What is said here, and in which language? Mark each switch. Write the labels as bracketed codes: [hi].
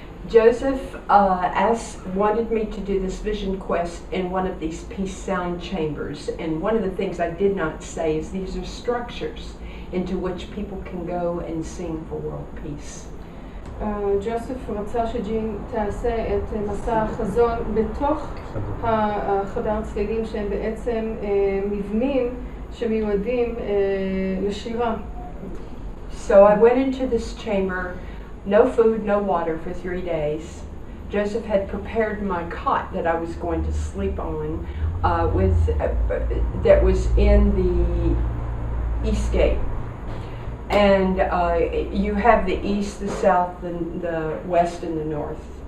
[en] Joseph wanted me to do this vision quest in one of these peace sound chambers, and one of the things I did not say is these are structures into which people can go and sing for world peace. [he] ג'וסף רצה שג'ין תעשה את מסע החזון בתוך החדר צלילים שהם בעצם מבנים שמיועדים לשירה. [en] So I went into this chamber, no food, no water for 3 days. Joseph had prepared my cot that I was going to sleep on that was in the east gate. And you have the east, the south, the west, and the north.